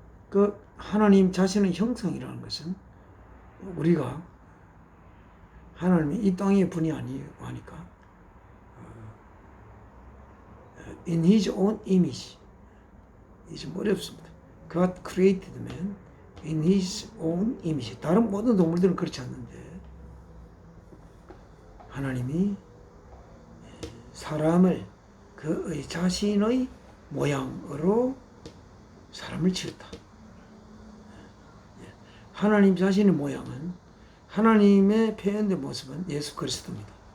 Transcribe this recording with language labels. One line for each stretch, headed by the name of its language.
Korean: 그 하나님 자신의 형상이라는 것은 우리가 하나님이 이 땅의 분이 아니고 하니까
English: in his own image.
Korean: 이게 좀 어렵습니다.
English: God created man in his own image.
Korean: 다른 모든 동물들은 그렇지 않는데 하나님이 사람을 그의 자신의 모양으로 사람을 지었다. 하나님 자신의 모양은 하나님의 표현된 모습은 예수 그리스도입니다.